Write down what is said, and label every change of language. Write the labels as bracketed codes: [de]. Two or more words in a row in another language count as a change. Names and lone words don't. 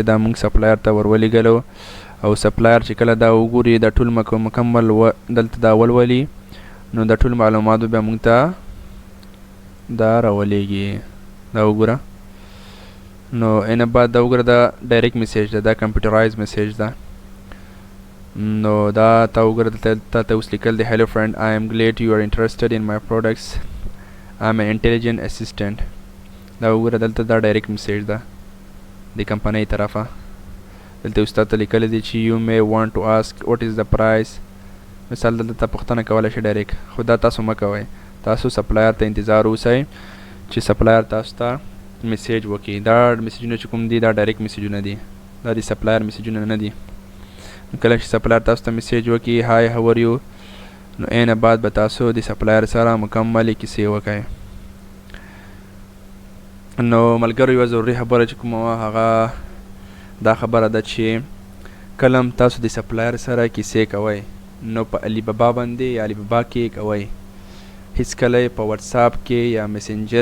[ps] دا مونږ سپلایر ته ورولېږلو او سپلایر چې کله دا وګوري دا ټول مکمل دلته دا ولولي نو دا ټول معلومات بیا مونږ ته دا راولېږي. دا وګوره نو اینه بعد دا وګوره دا [en] direct message [ps] ده. دا [en] computerized message [ps] ده. نو دا تا وګوره دلته ته اوس لیکل دی [en] hello friend I am glad you are interested in my products I am an intelligent assistant [ps] دا وګوره دلته دا [en] direct message [ps] ده د کمپنۍ طرفه دلته اوس تاته لیکلی دی چې [en] you may want to ask what is the price [ps] مثال دلته ته پوښتنه کولی شي ډایرکټ خو دا تاسو مه کوئ تاسو سپلایر ته انتظار اوسئ چې سپلایر تاسو ته میسیج وکړي دا میسیجونه چې کوم دي دا ډایرکټ میسیجونه دي دا د سپلایر میسیجونه نه دي کله چې سپلایر تاسو ته میسیج وکړي [en] hi how are you [ps] نو اینه بعد به تاسو د سپلایر سره مکملې کیسې وکړئ نو ملګرو یوه ضروري خبره چې کومه وه هغه دا خبره ده چې کله هم تاسو د سپلایر سره کیسې کوئ نو په علی بابا باندې یا علی بابا کې کوئ هیڅکله په واتساپ کې یا میسنجر